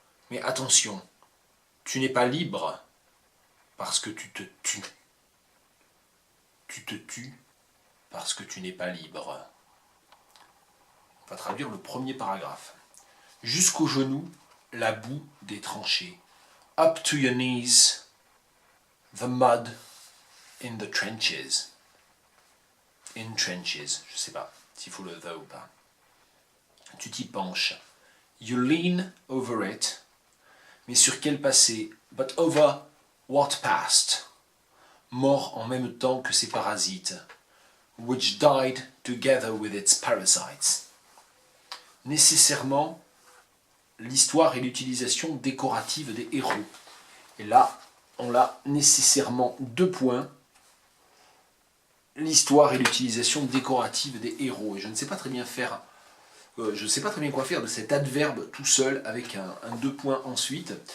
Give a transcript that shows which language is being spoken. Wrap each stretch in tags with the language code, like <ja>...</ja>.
<fr>Mais attention, tu n'es pas libre parce que tu te tues. Tu te tues parce que tu n'es pas libre. On va traduire le premier paragraphe. Jusqu'aux genoux, la boue des tranchées.</fr> <en>Up to your knees, the mud in the trenches. In trenches,</en> <fr>je sais pas s'il faut le the ou pas. Tu t'y penches.</fr> <en>You lean over it.</en> <fr>Mais sur quel passé?</fr> <en>But over what past?</en> <fr>Mort en même temps que ces parasites.</fr> <en>Which died together with its parasites.</en> <fr>Nécessairement, l'histoire et l'utilisation décorative des héros. Et là, on a nécessairement 2 points. L'histoire et l'utilisation décorative des héros. Et je ne sais pas très bien faire, quoi faire de cet adverbe tout seul avec un 2 points ensuite.</fr>